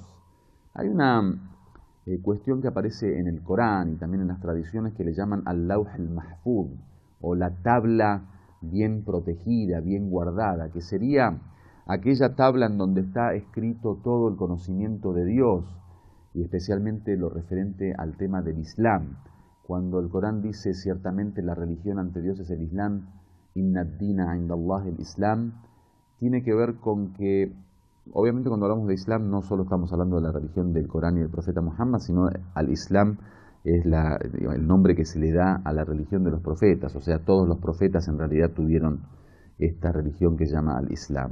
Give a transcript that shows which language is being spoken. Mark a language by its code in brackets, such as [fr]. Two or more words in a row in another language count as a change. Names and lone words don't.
[es] Hay una cuestión que aparece en el Corán y también en las tradiciones que le llaman [ar] اللوح المحفوظ, [es] o la tabla bien protegida, bien guardada, que sería aquella tabla en donde está escrito todo el conocimiento de Dios, y especialmente lo referente al tema del Islam. Cuando el Corán dice ciertamente la religión ante Dios es el Islam, [ar] إن الدين عند الله الإسلام, [es] tiene que ver con que, obviamente, cuando hablamos de Islam no solo estamos hablando de la religión del Corán y del profeta Muhammad, sino al Islam es el nombre que se le da a la religión de los profetas. O sea, todos los profetas en realidad tuvieron esta religión que se llama al Islam.